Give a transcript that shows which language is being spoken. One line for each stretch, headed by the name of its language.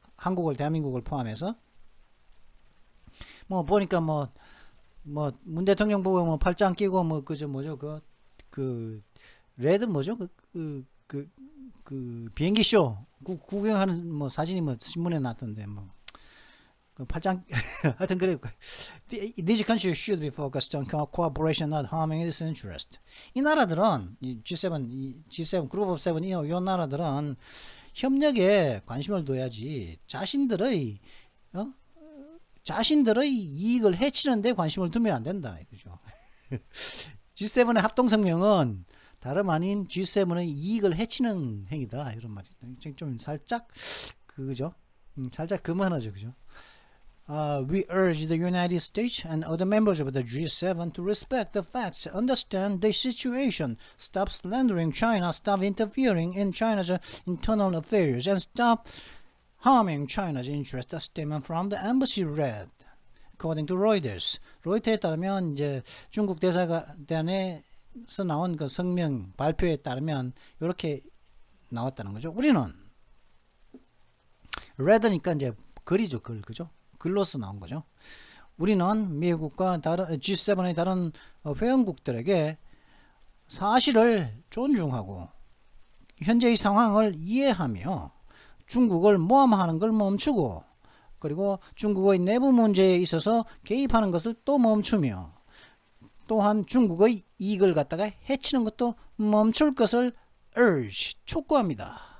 Korean: 한국을 대한민국을 포함해서 뭐 보니까 뭐 문 대통령 보고 뭐 팔짱 끼고 뭐 그저 뭐죠 그 레드 뭐죠 그 비행기 쇼 구경하는 뭐 사진이 뭐 신문에 났던데 뭐 그 팔짱 하여튼 그래.
English: These countries should be focused on cooperation, not harming its interest.
Korean: 이 나라들은 이 G7 그룹 오브 세븐 이 나라들은 협력에 관심을 둬야지 자신들의 이익을 해치는데 관심을 두면 안 된다. 그죠? G7의 합동성명은 다름 아닌 G7의 이익을 해치는 행위다 이런 말이 좀 살짝 그죠? 살짝 그만하죠, 그죠?
English: We urge the United States and other members of the G7 to respect the facts, understand the situation, stop slandering China, stop interfering in China's internal affairs, and stop harming China's interests. A statement from the embassy read, according to Reuters.
Korean: 로이터에 따르면 이제 중국 대사관에서 나온 그 성명 발표에 따르면 이렇게 나왔다는 거죠. 우리는 read니까 이제 글이죠, 글, 그죠? 글로서 나온 거죠. 우리는 미국과 다른 G7의 다른 회원국들에게 사실을 존중하고 현재의 상황을 이해하며 중국을 모함하는 걸 멈추고 그리고 중국의 내부 문제에 있어서 개입하는 것을 또 멈추며 또한 중국의 이익을 갖다가 해치는 것도 멈출 것을 urge, 촉구합니다.